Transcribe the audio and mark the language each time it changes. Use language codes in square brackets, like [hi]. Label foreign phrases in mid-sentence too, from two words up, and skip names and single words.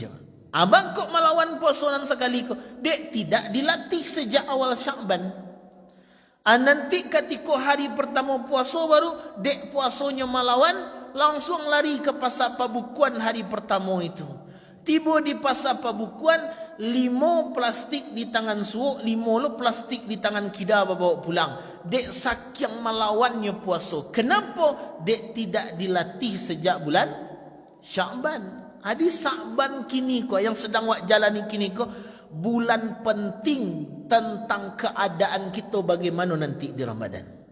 [min] Abang kok malawan puasa dan sekali ke? Dek tidak dilatih sejak awal Sya'ban. Nanti ketika hari pertama puasa baru, dek puasanya malawan, langsung lari ke pasar pabukuan hari pertama itu. Tiba di pasar pabukuan, 5 plastik di tangan suuk, 5 plastik di tangan kida bawa pulang. Dek saking melawannya puasa. Kenapa dek tidak dilatih sejak bulan Sya'ban? Adi Sya'ban kini ko yang sedang wak jalani kini ko, bulan penting tentang keadaan kita bagaimana nanti di Ramadan.